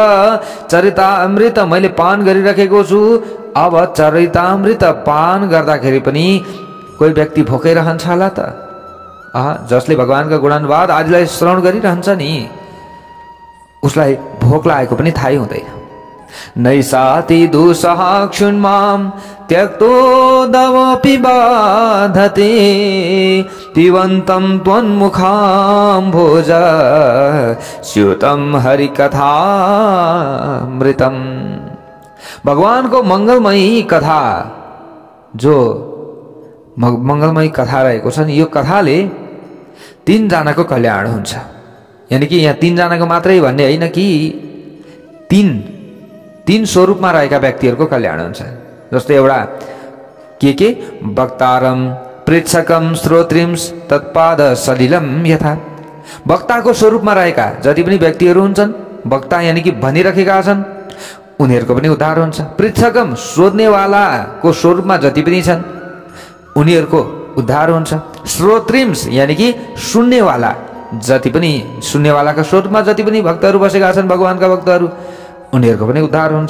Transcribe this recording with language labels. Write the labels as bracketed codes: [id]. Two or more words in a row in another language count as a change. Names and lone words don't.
[ne] चरितामृत मैले पान गरिराखेको छु। अब चरितामृत पान गर्दाखेरि पनि कोही व्यक्ति भोकै रहन्छ होला त? जसले भगवानका गुणानुवाद आदिलाई श्रवण गरिरहन्छ नि, उसलाई भोक लागेको पनि थाहै हुँदैन। [sa] नैसाति दुःसह क्षुण्मां त्यक्तो दवपि बाधते पिबन्तं त्वन्मुखां भोज स्यूतं हरिकथामृतं। [ne] भगवानको मङ्गलमयी कथा, जो मङ्गलमयी कथा रहेको छ नि, यो कथाले 3 जनाको कल्याण हुन्छ। यानि कि यहाँ 3 जनाको मात्रै भन्ने होइन कि 3 स्वरूपमा रहेका व्यक्तिहरूको कल्याण हुन्छ। जस्तै एउटा के [sa] वक्तारम पृच्छकम श्रोत्रिंस तत्पाद सलिलम यथा। [ne] वक्ताको स्वरूपमा रहेका जति पनि व्यक्तिहरू हुन्छन्, वक्ता यानि कि भनिरहेका छन्, उनीहरूको पनि उद्धार हुन्छ। पृच्छकम सोध्नेवालाको स्वरूपमा जति पनि छन्, उनीहरूको उद्धार हुन्छ। श्रोत्रिंस यानि कि सुन्नेवाला, जति पनि सुन्नेवालाका स्वरूपमा जति पनि भक्तहरू बसेका छन्, भगवानका भक्तहरू, उनीहरूको पनि उद्धार हुन्छ।